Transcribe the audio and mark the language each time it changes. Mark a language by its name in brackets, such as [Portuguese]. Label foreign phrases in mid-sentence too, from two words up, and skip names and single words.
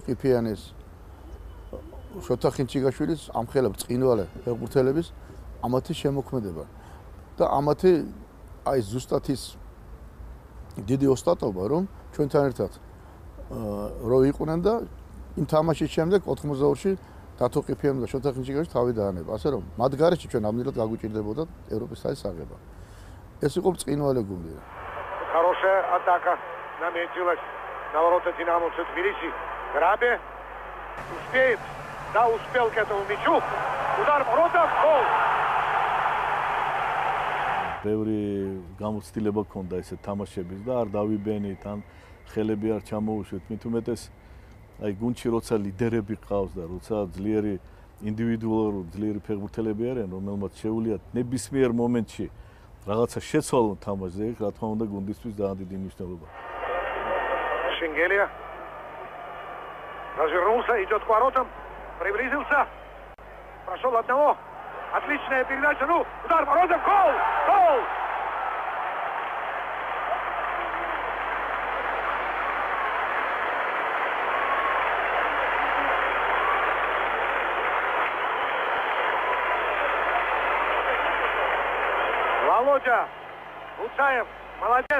[Georgian] ყიფიანის, შოთა ხინჩიგაშვილის ამხელა ბრწყინვალე ფეხბურთელების ამათი შემოქმედება და ამათი აი ზუსტად ის დიდი ოსტატობა რომ ჩვენთან ერთად რო იყვნენ და იმ თამაშის შემდეგ 92-ში დათო ყიფიანი და შოთა ხინჩიგაშვილი თავი დაანება, ასე რომ მათ გარეშე ჩვენ ამდენად გაგვიჭირდებოდა ევროპის თასის აღება. ეს იყო ბრწყინვალე გუნდი. [Russian] Хорошая атака наметилась на ворота «Динамо» Тбилиси. Грабе успеет. Да, успел к этому мячу. Удар в ворота, гол. [Georgian] ბევრი გამოცდილება ქონდა ესე თამაშების და არ დავიბენით, ან ხელები არ ჩამოუშვით. მით უმეტეს აი გუნდში როცა ლიდერები ყავს და როცა ძლიერი ინდივიდუალური ძლიერი ფეხბურთელები არიან, რომელმაც შეუძლიათ ნებისმიერ მომენტში რაღაცა შეცვალონ თამაშზე, რა თქმა უნდა გუნდისთვის ძალიან დიდი მნიშვნელობა. [Russian] Шенгелия развернулся, идет к воротам, приблизился, прошел одного, отличная передача, ну, удар в ворота, гол, гол! Володя Гуцаев, молодец.